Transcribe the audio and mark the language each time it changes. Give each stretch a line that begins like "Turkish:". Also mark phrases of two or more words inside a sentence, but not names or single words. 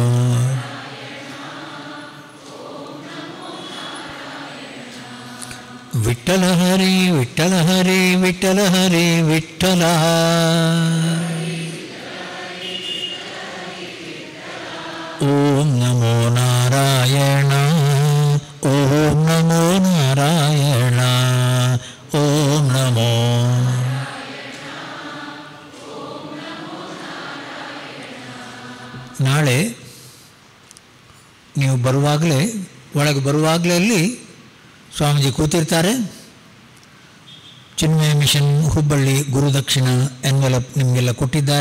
Sanskrit: ವಿಠ್ಠಲ ಹರೇ ವಿಠ್ಠಲ ಹರೇ ವಿಠ್ಠಲ ಹರೇ ವಿಠ್ಠಲ. ಓಂ ನಮೋ ನಾರಾಯಣ ಓಂ ನಮೋ ನಾರಾಯಣ ಓಂ ನಮೋ.
Kannada: ನಾಳೆ ನೀವು ಬರುವಾಗಲೇ ಒಳಗೆ ಬರುವಾಗಲೇ ಅಲ್ಲಿ ಸ್ವಾಮೀಜಿ ಕೂತಿರ್ತಾರೆ. ಚಿನ್ಮಯ ಮಿಷನ್ ಹುಬ್ಬಳ್ಳಿ ಗುರುದಕ್ಷಿಣ ಎನ್ವೆಲಪ್ ನಿಮಗೆಲ್ಲ ಕೊಟ್ಟಿದ್ದಾರೆ.